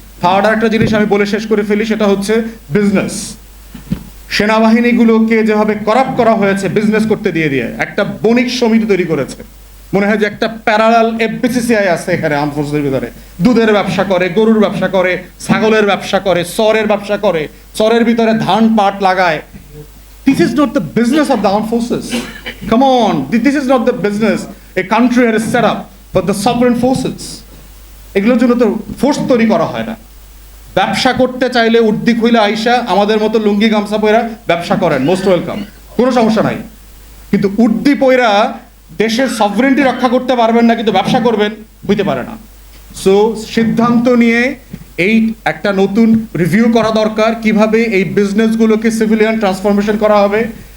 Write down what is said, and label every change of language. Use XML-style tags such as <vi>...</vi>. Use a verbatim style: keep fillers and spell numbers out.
<bn>Third আর একটা জিনিস আমি বলে শেষ করে ফেলি, সেটা হচ্ছে বিজনেস। সেনাবাহিনীগুলোকে যেভাবে করাপ্ট করা হয়েছে বিজনেস করতে দিয়ে দিয়ে, একটা বণিক সমিতি তৈরি করেছে, মনে হয় যে একটা প্যারালাল এফবিসিসিআই আছে এখানে আর্ম ফোর্সের ভিতরে, দুধের ব্যবসা করে, গরুর ব্যবসা করে, ছাগলের ব্যবসা করে, সরের ব্যবসা করে, সরের ভিতরে ধান পাট লাগায়, কি</bn> <en>This is not the business of the armed forces. Come on, th- this is not the business a country has set up for the sovereign forces.</en> <bn>এগুলোর জন্য তো ফোর্স তৈরি করা হয় না। ব্যবসা করতে চাইলে উদ্দিক হইলে আইসা আমাদের মতো লুঙ্গি গামছা পয়রা ব্যবসা করেন,</bn> <en>most welcome,</en> <bn>কোনো সমস্যা নাই। কিন্তু উদ্দি পয়রা দেশের সভরেন্টি রক্ষা করতে পারবেন না, কিন্তু ব্যবসা করবেন, হইতে পারে না। সো সিদ্ধান্ত নিয়ে এই একটা নতুন রিভিউ করা দরকার, কিভাবে এই বিজনেসগুলোকে সিভিলিয়ান ট্রান্সফরমেশন করা হবে।</bn>